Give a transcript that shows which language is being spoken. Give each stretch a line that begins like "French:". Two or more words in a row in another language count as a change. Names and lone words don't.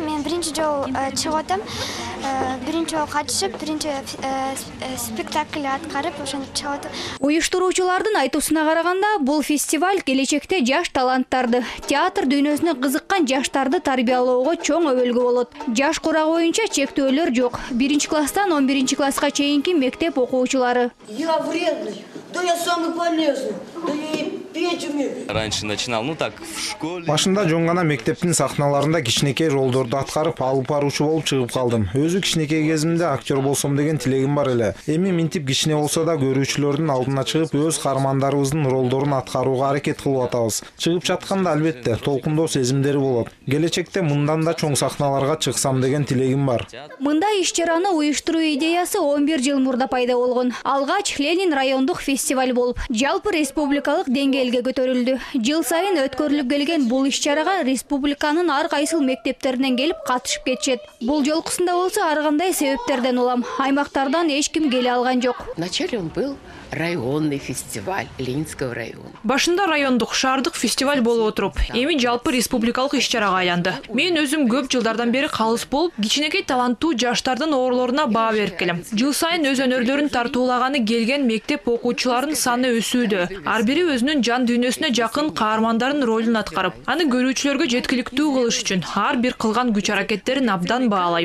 Kyrgyz: Мен биринчи жолу чыгып атам. Биринчи жолу катышып, биринчи спектакль аткарып, ошентип чыгып атам. Уюштуруучулардын айтуусуна караганда, бул фестиваль келечекте жаш таланттарды, театр дүйнөсүнө кызыккан жаштарды тарбиялоого чоң өбөлгү болот. Жаш курагы боюнча чектөөлөр жок. 1-класстан 11-класска чейинки мектеп окуучулары.
Russian: Я вредный, да я самый полезный, да я и петь умею. Раньше начинал, так в школе.
Kyrgyz: Башында жон гана мектептин сахналарында кичинекей ролдорду аткарып, алып баруучу болуп чыгып калдым. Өзү кичинекей кезимде актер болсом деген тилегим бар эле. Эми минтип кичине болсо да көрүүчүлөрдүн алдына чыгып, өз каармандарыбыздын ролдорун аткарууга аракет кылып атабыз. Чыгып жатканда албетте толкундоо сезимдери болот. Келечекте мындан да чоң сахналарга чыксам деген тилегим бар. Мындай иш-чараны уюштуруу идеясы 11 жыл мурда пайда болгон. Алгач Ленин райондук фестиваль болуп, жалпы республикалык деңгээлге көтөрүлдү. Жыл сайын өткөрүлүп келген бул иш-чарага республиканын ар кайсыл мектептеринен келип катышып кетишет. Бул жолкусунда болсо ар кандай себептерден улам аймактардан эч ким келе алган жок.
Russian: Вначале он был районный фестиваль Ленинского района.
Kyrgyz: Башында райондук, шаардык фестиваль болуп отуруп, эми жалпы республикалык иш-чарага айланды. Мен өзүм көп жылдардан бери калыс болуп, кичинекей таланттуу жаштардын орлоруна баа берип келем. Жыл сайын өз өнөрлөрүн тартуулаганы келген мектеп окуучуларынын саны өсүүдө. Ар бири өзүнүн жан дүйнөсүнө жакын каармандардын ролун аткарып, аны көрүүчүлөргө жеткиликтүү кылыш үчүн ар бир кылган күч аракеттерин абдан баалайм.